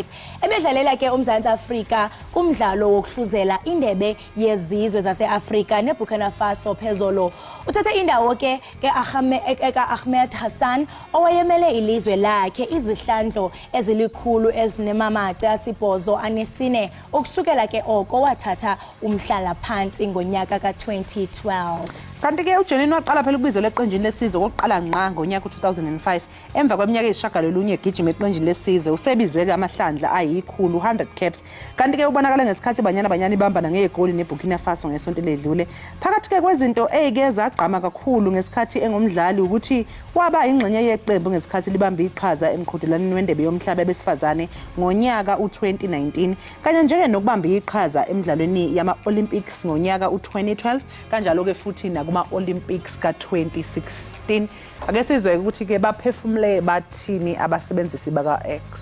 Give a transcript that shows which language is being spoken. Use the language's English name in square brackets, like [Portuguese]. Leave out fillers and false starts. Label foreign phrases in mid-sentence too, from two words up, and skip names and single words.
[Xhosa] Ebedlalela ke uMzantsi Afrika kumdlalo wokuhluzela indebe yezizwe zaseAfrika neBurkina Faso phezolo. Uthathe indawo ke Ahmed Hassan owayemele ilizwe lakhe izihlandlo ezilikhulu ezinemamaca sibhozo anesine ukusukela ke oko wathatha umhlala phansi ngonyaka ka-2012. [Zulu] Kanti ke uJenini waqala phela ukubizo leqenjini lesizwe okokuqala ngqa ngonyaka u2005 emva kweminyaka eyishagalolunye egijima eqenjini lesizwe usebizwe ke amahlandla ayikhulu 100 caps kanti ke ubonakala ngesikhathi banyana ibambana ngegoli neBurkina Faso ngesonto ledlule phakathi ke kwezinto ezike zagqama kakhulu ngesikhathi engumdlali ukuthi waba ingxenye yeqembu ngesikhathi libamba iqhaza emqhudelaneni wendebe yomhlaba besifazane ngonyaka u2019 kanye njenge nokubamba iqhaza emidlalweni yama-Olympics ngonyaka u2012 kanjalo ke futhi nakuma Olympics ka2016 ake sizwe ukuthi ke baphefumule bathini abasebenzisi baka X.